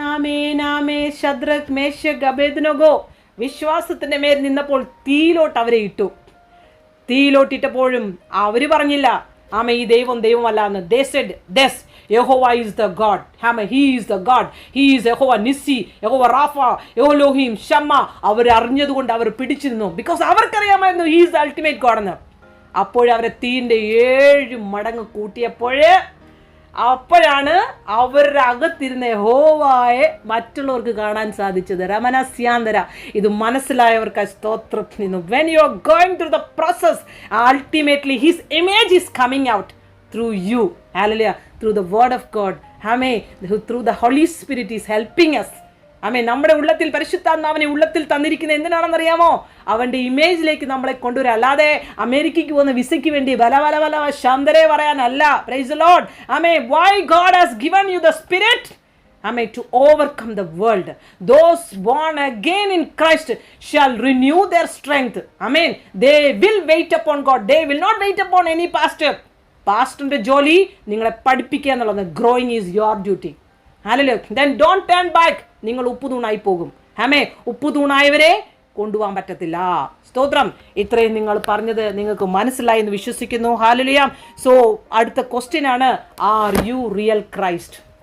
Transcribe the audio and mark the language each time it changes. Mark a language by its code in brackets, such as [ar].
[ml] ആമേൻ ആമേൻ. Shadrak Meshach Abednego വിശ്വാസത്തിന്റെ മേൽ നിന്നപ്പോൾ തീയിലോട്ട് അവരെ ഇട്ടു. തീയിലോട്ടിട്ടപ്പോഴും അവര് പറഞ്ഞില്ല ആമ ഈ ദൈവം ദൈവമല്ല എന്ന്. [en] They said, "This Yehovah is the God. He is the God. He is Yehovah Nissi, Yehovah Rapha, Elohim Shammah." [ml] അവർ അറിഞ്ഞതുകൊണ്ട് അവർ പിടിച്ചിരുന്നു. Because അവർക്കറിയാമായിരുന്നു [en] He is the ultimate God [ml] എന്ന്. അപ്പോഴവരെ തീൻ്റെ 7 മടങ്ങ് കൂട്ടിയപ്പോഴേ അപ്പോഴാണ് അവരുടെ അകത്തിരുന്ന യഹോവയെ മറ്റുള്ളവർക്ക് കാണാൻ സാധിച്ചത്. രമനസ്യാന്തര. ഇത് മനസ്സിലായവർക്ക് സ്തോത്രം ചെയ്യുന്നു. When you are going through the process, ultimately his image is coming out through U. Hallelujah. Through the word of God. Amen. Through the holy spirit is helping us. ആമേൻ. നമ്മുടെ ഉള്ളത്തിൽ പരിശുദ്ധാത്മാവിനെ ഉള്ളത്തിൽ തന്നിരിക്കുന്നത് എന്തിനാണെന്നറിയാമോ? അവൻ്റെ ഇമേജിലേക്ക് നമ്മളെ കൊണ്ടുവരാം. അല്ലാതെ അമേരിക്കയ്ക്ക് പോകുന്ന വിസയ്ക്ക് വേണ്ടി ബല ബല ബല ശാന്തരെ പറയാനല്ല. Praise the Lord. Amen. Y God has given you the spirit? [en] Amen. To overcome the world. Those born again in Christ shall renew their strength. Amen. They will wait upon God. They will not wait upon any pastor. [ml] പാസ്റ്ററിന്റെ ജോലി നിങ്ങളെ പഠിപ്പിക്കുക എന്നുള്ളത്. Growing is your duty. Hallelujah. [en] Then don't turn back. [ml] നിങ്ങൾ ഉപ്പുതൂണായി പോകും. ആമേൻ. ഉപ്പുതൂണായവരെ കൊണ്ടുപോകാൻ പറ്റത്തില്ല. സ്തോത്രം. ഇത്രയും നിങ്ങൾ പറഞ്ഞത് നിങ്ങൾക്ക് മനസ്സിലായി എന്ന് വിശ്വസിക്കുന്നു. ഹല്ലേലൂയ. സോ അടുത്ത ക്വസ്റ്റ്യൻ ആണ്, ആർ യു റിയൽ ക്രൈസ്റ്റ്?